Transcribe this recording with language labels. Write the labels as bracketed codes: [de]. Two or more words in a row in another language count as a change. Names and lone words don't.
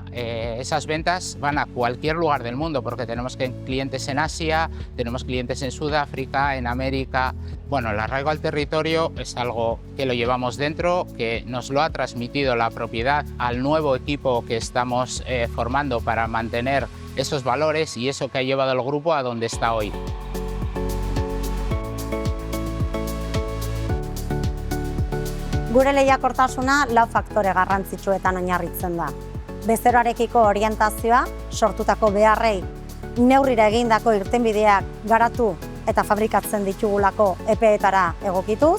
[es] Esas ventas van a cualquier lugar del mundo porque tenemos clientes en Asia, tenemos clientes en Sudáfrica, en América. Bueno, el arraigo al territorio es algo que lo llevamos dentro, que nos lo ha transmitido la propiedad al nuevo equipo que estamos formando para mantener esos valores y eso que ha llevado al grupo a donde está hoy. [eu] Gure lehiakortasuna lau faktore garrantzitsuetan oinarritzen da. Bezeroarekiko orientazioa, sortutako beharrei, neurrira egindako irtenbideak garatu eta fabrikatzen ditugulako epeetara egokituz.